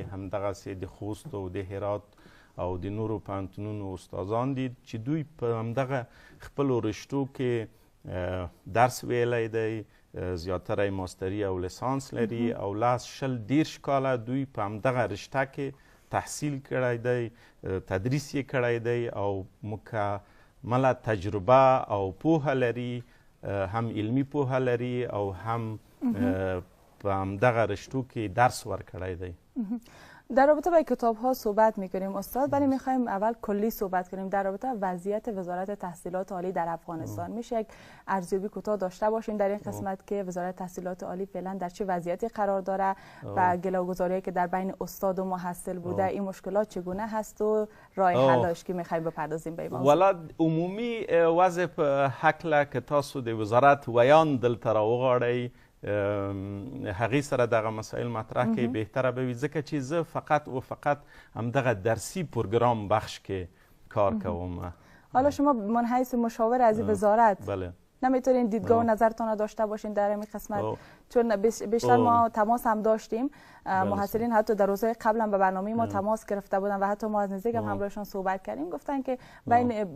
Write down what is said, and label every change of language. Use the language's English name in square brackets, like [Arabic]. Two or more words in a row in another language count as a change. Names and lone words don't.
[Pashto] همدغسې د خوست او د هرات او د نورو پوهنتونونو استادان دي چې دوی په همدغه خپلو رشتو کې درس ویلی دی، زیاتره یې ماستري او لیسانس لري او 10-20 کاله دوی په همدغه رشته کې تحصیل کړی دی، تدریس یې کړی دی او مکمله تجربه او پوهه لري، هم علمي پوهه لري او هم په همدغه رشتو کې درس ورکړی دی. [Persian] در رابطه با کتاب ها صحبت میکنیم استاد، ولی میخوایم اول کلی صحبت کنیم در رابطه با وضعیت وزارت تحصیلات عالی در افغانستان. میشه یک ارزیابی کوتاه داشته باشیم در این قسمت که وزارت تحصیلات عالی فعلا در چه وضعیتی قرار داره و گلاوگذاری‌هایی که در بین استاد و محصل بوده این مشکلات چگونه هست و راه حلش که میخوایم بپردازیم به این موضوع. [Pashto] ولاد عمومی وضع په هکله که تاسو د وزارت ویان دلته راوغواړئ هغې سره دغه مسایل مطرح کوي بهتره به وي، ځکه چې زه فقط و فقط همدغه درسی پروګرام بخش کې کار کوم. [Persian] حالا شما من حیث مشاور از وزارت نمیتونین دیدگاه و نظرتان داشته باشین در این قسمت؟ چون بیشتر ما تماس هم داشتیم، محصلین حتی در روزهای قبلا به برنامه ما تماس گرفته بودن و حتی ما از نزدیک هم همراهشان صحبت کردیم، گفتن که بین